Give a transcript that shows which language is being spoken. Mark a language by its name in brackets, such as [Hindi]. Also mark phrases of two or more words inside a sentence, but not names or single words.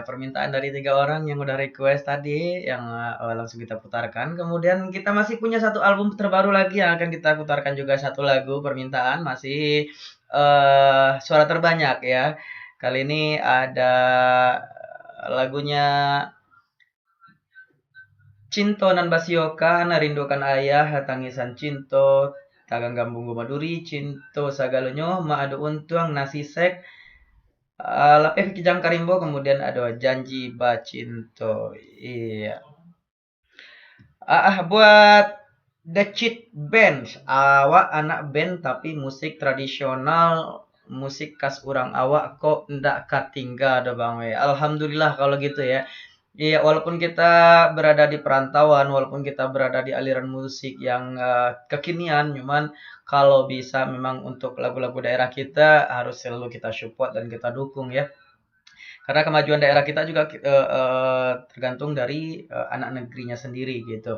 [Indonesian] Permintaan dari 3 orang yang udah request tadi yang langsung kita putarkan. Kemudian kita masih punya satu album terbaru lagi yang akan kita putarkan juga satu lagu permintaan masih suara terbanyak ya. Kali ini ada lagunya Cinto nan Basioka, Narindukan Ayah, Tangisan Cinto, Taganggam Bunggu Maduri, Cinto Sagalonyo, Maadu Untuang, Nasi Sek, Lapeh Kijang Karimbo, kemudian ada Janji Bacinto. Iya. Buat The Cheat Band, [Minangkabau] awak anak band tapi musik tradisional, musik khas urang awak kok ndak katinggal do Bang we. [Indonesian] Alhamdulillah kalau gitu ya. Iya, walaupun kita berada di perantauan, walaupun kita berada di aliran musik yang kekinian, cuman kalau bisa memang untuk lagu-lagu daerah kita harus selalu kita support dan kita dukung ya. Karena kemajuan daerah kita juga tergantung dari anak negerinya sendiri gitu.